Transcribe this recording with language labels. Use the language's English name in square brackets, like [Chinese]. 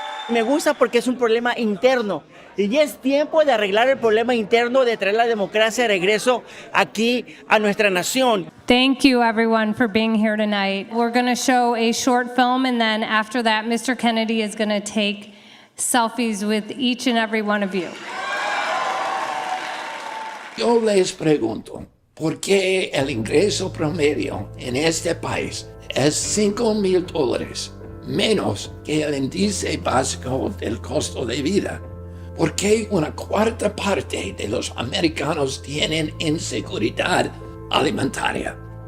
[Spanish] Me gusta porque es un problema interno y ya es tiempo de arreglar el problema interno, de traer la democracia de regreso aquí a nuestra nación. [English] Thank you everyone for being here tonight. We're going to show a short film, and then after that Mr. Kennedy is going to take selfies with each and every one of you. [Spanish] Yo les pregunto, ¿por qué el ingreso promedio en este país es $5,000? Menos que el índice básico del costo de vida? ¿Por qué una cuarta parte de los americanos tienen inseguridad alimentaria?